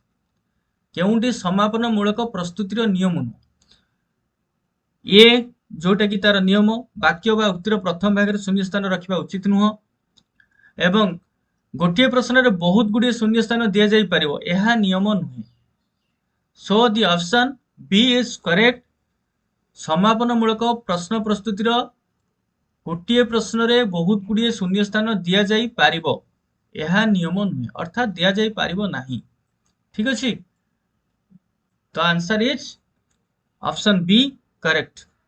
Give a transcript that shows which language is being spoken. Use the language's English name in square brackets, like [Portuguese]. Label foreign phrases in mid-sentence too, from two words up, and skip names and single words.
[Odia] କେଉଁଟି ସମାପନ ମୂଳକ ପ୍ରସ୍ତୁତିର ନିୟମ ନୁହଁ? ଏ ଯୋଉଟା କି ତାର ନିୟମ, ବାକ୍ୟ ବା ଉକ୍ତିର ପ୍ରଥମ ଭାଗରେ ଶୂନ୍ୟସ୍ଥାନ ରଖିବା ଉଚିତ ନୁହଁ ଏବଂ ଗୋଟିଏ ପ୍ରଶ୍ନରେ ବହୁତ ଗୁଡ଼ିଏ ଶୂନ୍ୟସ୍ଥାନ ଦିଆଯାଇ ପାରିବ, ଏହା ନିୟମ ନୁହେଁ। [English] So the option B is correct. [Odia] ସମାପନ ମୂଳକ ପ୍ରଶ୍ନ ପ୍ରସ୍ତୁତିର ଗୋଟିଏ ପ୍ରଶ୍ନରେ ବହୁତ ଗୁଡ଼ିଏ ଶୂନ୍ୟସ୍ଥାନ ଦିଆଯାଇ ପାରିବ, ଏହା ନିୟମ ନୁହେଁ, ଅର୍ଥାତ୍ ଦିଆଯାଇ ପାରିବ ନାହିଁ। ଠିକ ଅଛି, ତ [English] answer is option B correct.